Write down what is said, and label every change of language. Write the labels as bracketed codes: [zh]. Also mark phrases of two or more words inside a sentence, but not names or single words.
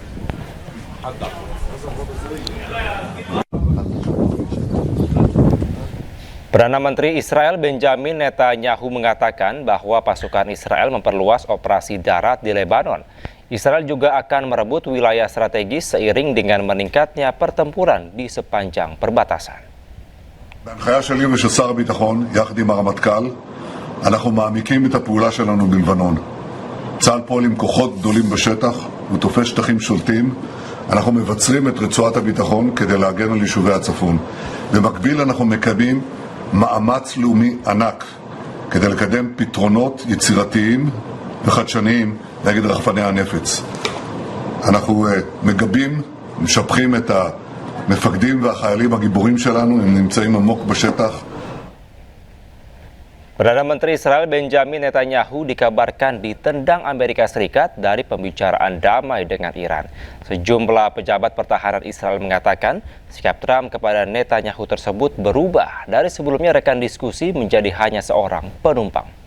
[id] Perdana Menteri Israel Benjamin Netanyahu mengatakan bahwa pasukan Israel memperluas operasi darat di Lebanon. Israel juga akan merebut wilayah strategis seiring dengan meningkatnya pertempuran di sepanjang perbatasan. [he] בהנחיה שלי ושל שר הביטחון, יחד עם הרמטכ"ל, אנחנו מעמיקים את הפעולה שלנו בלבנון. צה"ל פועל עם כוחות גדולים בשטח ותופס שטחים שולטים. אנחנו מבצרים את רצועת הביטחון כדי להגן על יישובי הצפון. במקביל אנחנו מקיימים מאמץ לאומי ענק כדי לקדם פתרונות יצירתיים וחדשניים נגד רחפני הנפץ. אנחנו מגבים, משבחים את המפקדים והחיילים הגיבורים שלנו, הם נמצאים עמוק בשטח. [id] Perdana Menteri Israel Benjamin Netanyahu dikabarkan ditendang Amerika Serikat dari pembicaraan damai dengan Iran. Sejumlah pejabat pertahanan Israel mengatakan sikap Trump kepada Netanyahu tersebut berubah dari sebelumnya rekan diskusi menjadi hanya seorang penumpang.